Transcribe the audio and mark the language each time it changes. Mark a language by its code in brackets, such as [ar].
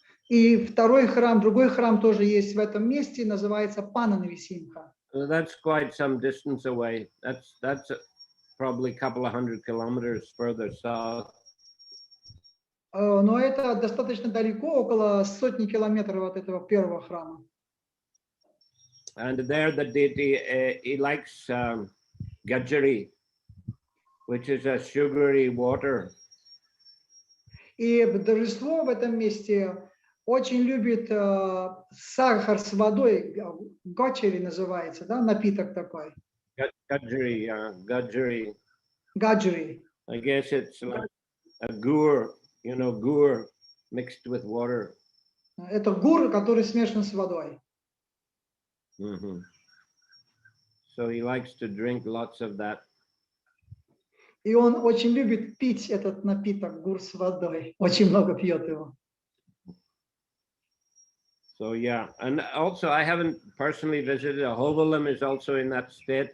[ru] И другой храм тоже есть в этом месте, называется Пана Нрисимха. [en] That's quite some distance away. That's probably a couple of 100 kilometers further south. [ru] Но это достаточно далеко, около сотни километров от этого первого храма. [en] And there the deity, he likes gajari, which is a sugary water. [ru] И божество в этом месте очень любит сахар с водой, гачери называется, да, напиток такой. [en] Gajari, gajari. [ru] Гаджери. [en] I guess it's like a gur, gur mixed with water. [ru] Это гур, который смешан с водой. Mm-hmm. [en] So he likes to drink lots of that. [ru] И он очень любит пить этот напиток, гур с водой. Очень много пьет его. [en] So yeah, and also I haven't personally visited. Ahovalam is also in that state.